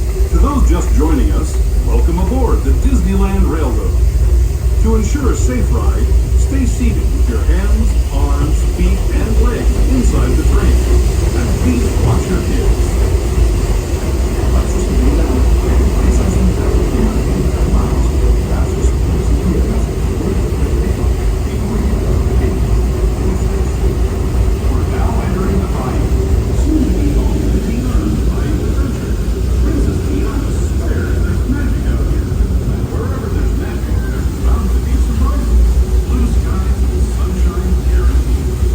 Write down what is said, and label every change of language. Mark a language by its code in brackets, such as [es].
[en] To those just joining us, welcome aboard the Disneyland Railroad. To ensure a safe ride, stay seated with your hands, arms, feet, and legs inside the train. And please watch your kids. [es] Para su seguridad, permanezca sentado y mantenga las manos, brazos, pies y piernas fuera del tren y cuide a los pequeños. [en] We're now entering the ride. Soon to be on the Disneyland Flying Adventure. Princess Diana swears there's magic out here. And wherever there's magic, there's bound to be surprises. Blue skies and sunshine guaranteed.